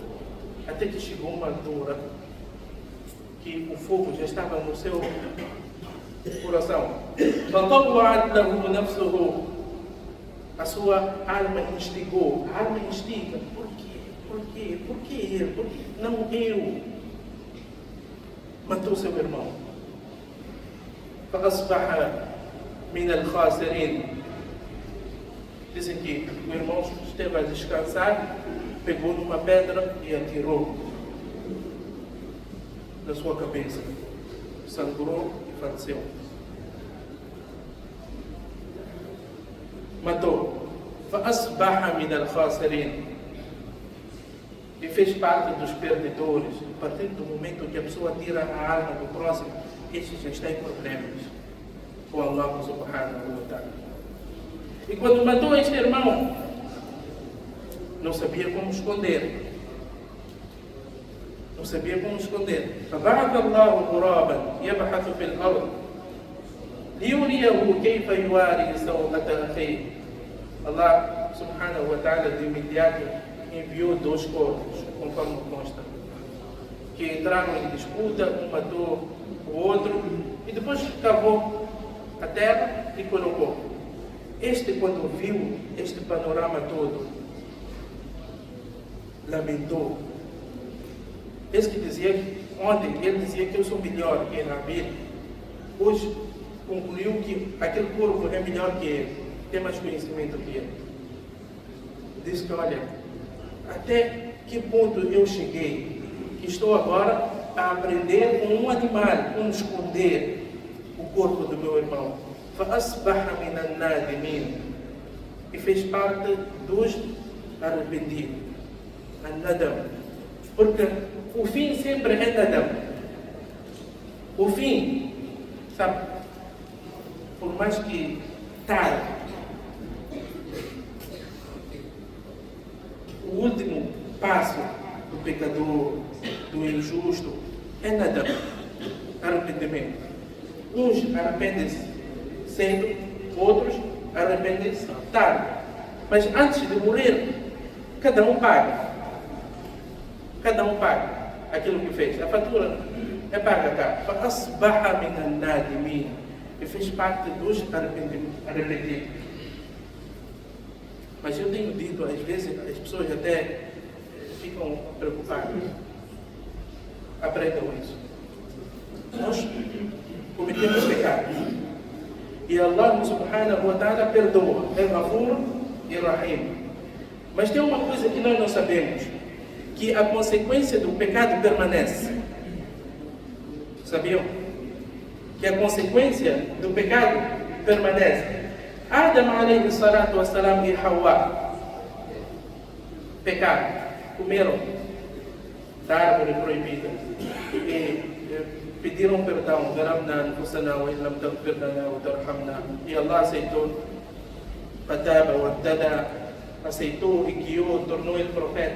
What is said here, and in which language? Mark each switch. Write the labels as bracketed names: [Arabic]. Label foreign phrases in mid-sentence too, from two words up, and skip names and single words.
[Portuguese] Até que chegou uma altura que o fogo já estava no seu coração. A sua alma instigou. A alma instiga. Por quê? Por quê? Por que ele? Por que não eu? Matou seu irmão. [Arabic] فأصبح من الخاسرين. [Portuguese] Dizem que o irmão esteve a descansar, pegou numa pedra e atirou na sua cabeça. Sangrou e faleceu. Matou. [Arabic] فأصبح من الخاسرين. [Portuguese] E fez parte dos perdedores. A partir do momento que a pessoa tira a alma do próximo, este já está em problemas com [Arabic] الله سبحانه وتعالى. [Portuguese] E quando matou este irmão, não sabia como esconder. Não sabia como esconder. [Arabic] فبعث الله غرابا يبحث في الأرض ليريه كيف يواري سوءة أخيه. الله سبحانه وتعالى [Portuguese] de imediato enviou 2 corvos, conforme consta, que entraram em disputa, um matou o outro e depois cavou a terra e colocou. Este, quando viu este panorama todo, lamentou. Esse que dizia, ontem ele dizia que eu sou melhor que Habil, hoje concluiu que aquele corvo é melhor que ele, tem mais conhecimento que ele. Diz que, olha, até que ponto eu cheguei, que estou agora a aprender com um animal, como esconder o corpo do meu irmão. [Arabic] فَأَصْبَحَ مِنَ النَّادِمِينَ. [Portuguese] E fez parte dos arrependidos. An-nadam. Porque o fim sempre é nadam. O fim, sabe, por mais que tarde, o último passo do pecador, do injusto, é nadam, arrependimento. Uns arrependem-se cedo, outros arrependem-se tarde. Mas antes de morrer, cada um paga. Cada um paga aquilo que fez. A fatura é paga cá. [Arabic] فَأَصْبَحَ مِنَ النَّادِمِينَ. [Portuguese] E fez parte dos arrependidos. Mas eu tenho dito, às vezes, as pessoas até ficam preocupadas. Aprendam isso. Nós cometemos pecado. E [Arabic] الله سبحانه وتعالى [Portuguese] perdoa. É Ghafur e Rahim. Mas tem uma coisa que nós não sabemos. Que a consequência do pecado permanece. Sabiam? Que a consequência do pecado permanece. Adam [Arabic] عليه الصلاة والسلام [Portuguese] e Hawa pecaram, comeram da árvore proibida e pediram perdão. E Allah aceitou. Aceitou e guiou, tornou ele profeta.